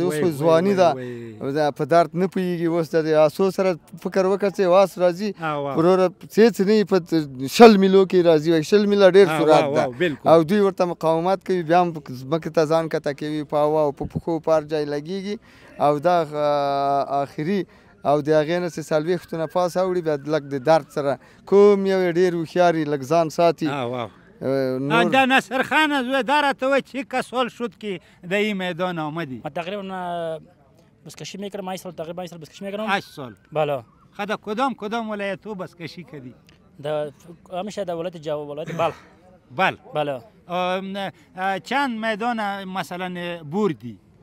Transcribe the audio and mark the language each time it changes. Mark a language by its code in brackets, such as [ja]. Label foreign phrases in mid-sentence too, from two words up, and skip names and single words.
[ps] اوس خو ځواني ده په درد نه پوهېږي اوس د آسو سره فکر وکړه چې آس راځي وروره څه نه په 100 میلو کې راځي 100 میله ډېر سرعت ده او دوی ورته مقاومت کوي بیا هم ځمکې ته ځان کته کوي په هوا او په پښو په هر ځای لګېږي او دا آخري او د هغې نه چې 40 نه پاس اوړي بیا لږ د درد سره کوم یو ډېر هوښیار لږ ځان ساتي دا نصر خان زوی دا راته وایي چه [fa] سال شد که در این میدان آمدی؟ من تقریبا بزکشی میکردم 8 سال تقریبا 8 سال بزکشی میکردم 8 سال بله خدا کدام ولایت تو بزکشی کردی؟ همیشه در ولایت بلخ بله چند میدان مثلا بردی؟